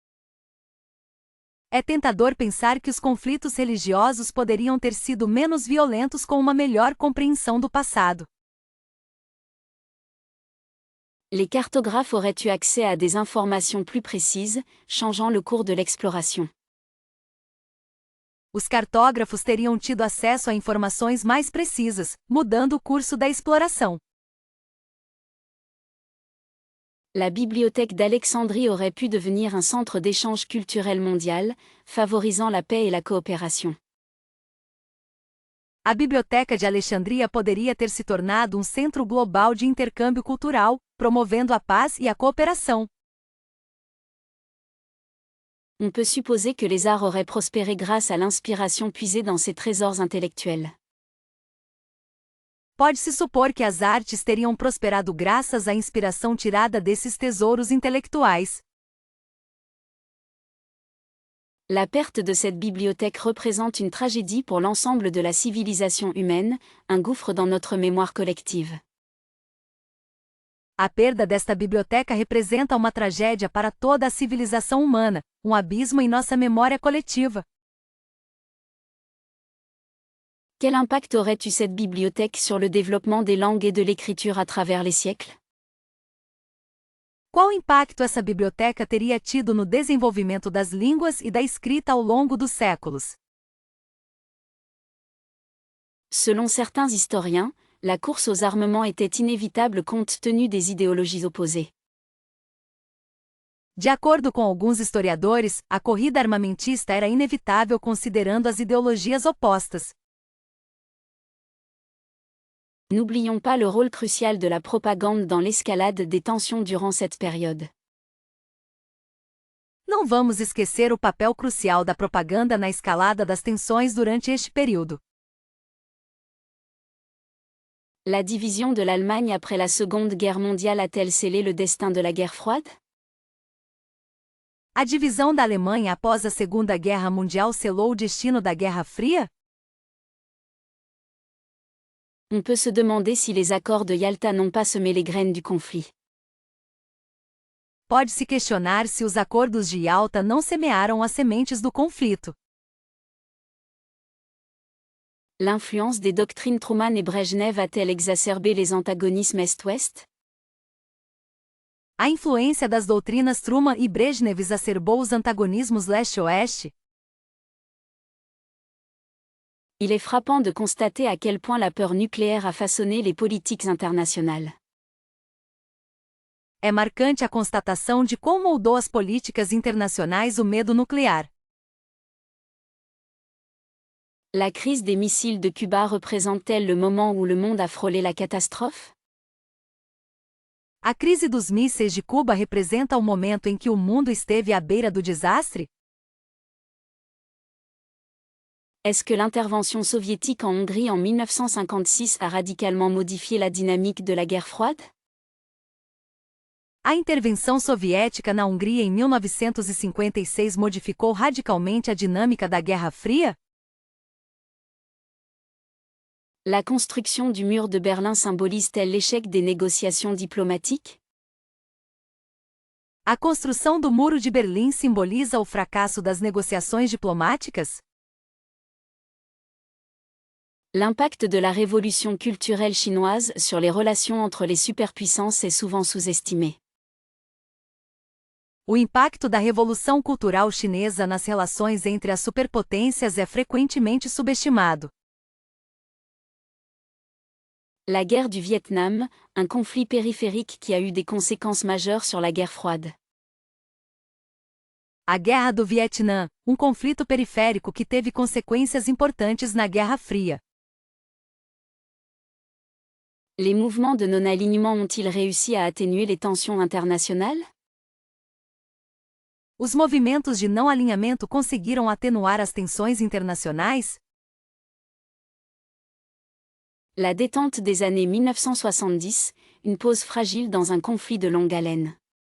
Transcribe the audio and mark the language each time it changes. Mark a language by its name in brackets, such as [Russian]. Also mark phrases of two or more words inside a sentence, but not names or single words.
[Portuguese] É tentador pensar que os conflitos religiosos poderiam ter sido menos violentos com uma melhor compreensão do passado. [French] Les cartographes auraient eu accès à des informations plus précises, changeant le cours de l'exploration. [Portuguese] Os cartógrafos teriam tido acesso a informações mais precisas, mudando o curso da exploração. [French] La bibliothèque d'Alexandrie aurait pu devenir un centre d'échange culturel mondial, favorisant la paix et la coopération. [Portuguese] A biblioteca de Alexandria poderia ter se tornado um centro global de intercâmbio cultural, promovendo a paz e a cooperação. [French] On peut supposer que les arts auraient prospéré grâce à l'inspiration puisée dans ces trésors intellectuels. [Portuguese] Pode-se supor que as artes teriam prosperado graças à inspiração tirada desses tesouros intelectuais. [French] La perte de cette bibliothèque représente une tragédie pour l'ensemble de la civilisation humaine, un gouffre dans notre mémoire collective. [Portuguese] A perda desta biblioteca representa uma tragédia para toda a civilização humana, um abismo em nossa memória coletiva. [French] Quel impact aurait eu cette bibliothèque sur le développement des langues et de l'écriture à travers les siècles? [Portuguese] Qual impacto essa biblioteca teria tido no desenvolvimento das línguas e da escrita ao longo dos séculos? [French] Selon certains historiens, la course aux armements était inévitable compte tenu des idéologies opposées. [Portuguese] De acordo com alguns historiadores, a corrida armamentista era inevitável considerando as ideologias opostas. [French] N'oublions pas le rôle crucial de la propagande dans l'escalade des tensions durant cette période. [Portuguese] Não vamos esquecer o papel crucial da propaganda na escalada das tensões durante este período. [French] La division de l'Allemagne après la Seconde Guerre mondiale a-t-elle scellé le destin de la guerre froide? [Portuguese] A divisão da Alemanha após a Segunda Guerra Mundial selou o destino da Guerra Fria? [French] On peut se demander si les accords de Yalta n'ont pas semé les graines du conflit. [Portuguese] Pode-se questionar se os acordos de Yalta não semearam as sementes do conflito. [French] L'influence des doctrines Truman et Brejnev a-t-elle exacerbé les antagonismes Est-Ouest? [Portuguese] A influência das doutrinas Truman e Brezhnev exacerbou os antagonismos leste-oeste? [French] Il est frappant de constater à quel point la peur nucléaire a façonné les politiques internationales. [Portuguese] É marcante a constatação de como moldou as políticas internacionais o medo nuclear. [French] La crise des missiles de Cuba représente-t-elle le moment où le monde a frôlé la catastrophe? [Portuguese] A crise dos mísseis de Cuba representa o momento em que o mundo esteve à beira do desastre? [French] Est-ce que l'intervention soviétique en Hongrie en 1956 a radicalement modifié la dynamique de la guerre froide? [Portuguese] A intervenção soviética na Hungria em 1956 modificou radicalmente a dinâmica da Guerra Fria? [French] La construction du mur de Berlin symbolise-t-elle l'échec des négociations diplomatiques? [Portuguese] A construção do Muro de Berlim simboliza o fracasso das negociações diplomáticas? [French] L'impact de la révolution culturelle chinoise sur les relations entre les superpuissances est souvent sous-estimé. [Portuguese] O impacto da Revolução Cultural Chinesa nas relações entre as superpotências é frequentemente subestimado. [French] La guerre du Vietnam, un conflit périphérique qui a eu des conséquences majeures sur la guerre froide. [Portuguese] A Guerra do Vietnã, um conflito periférico que teve consequências importantes na Guerra Fria. [French] Les mouvements de non-alignement ont-ils réussi à atténuer les tensions internationales? [Portuguese] Os movimentos de não alinhamento conseguiram atenuar as tensões internacionais? [French] La détente des années 1970, une pause fragile dans un conflit de longue haleine.